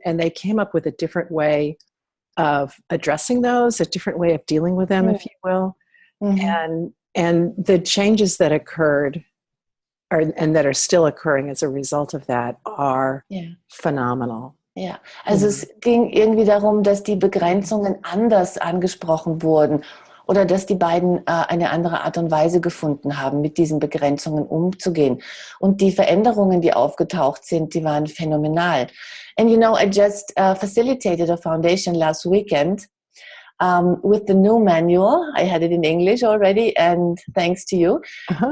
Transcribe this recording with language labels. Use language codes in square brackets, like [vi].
[en] And they came up with a different way of addressing those, a different way of dealing with them, if you will. Mm-hmm. And the changes that occurred and that are still occurring as a result of that are phenomenal. [de] Ja, also es ging irgendwie darum, dass die Begrenzungen anders angesprochen wurden. Oder dass die beiden eine andere Art und Weise gefunden haben, mit diesen Begrenzungen umzugehen. Und die Veränderungen, die aufgetaucht sind, die waren phänomenal. [en] And you know, I just facilitated a foundation last weekend with the new manual. I had it in English already, and thanks to you. Uh-huh.